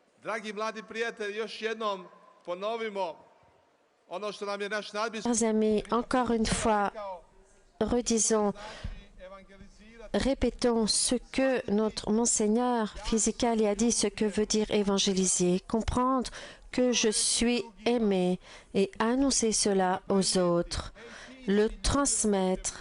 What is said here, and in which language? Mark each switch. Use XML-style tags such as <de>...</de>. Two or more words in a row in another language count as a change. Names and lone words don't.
<hr>Dragi mladi prijatelji, još jednom ponovimo ono što nam je naš nadbiskup</hr> <fr>Chers amis, encore une fois, redisons, répétons ce que notre Monseigneur Fisichali a dit, ce que veut dire évangéliser, comprendre que je suis aimé et annoncer cela aux autres, le transmettre.</fr>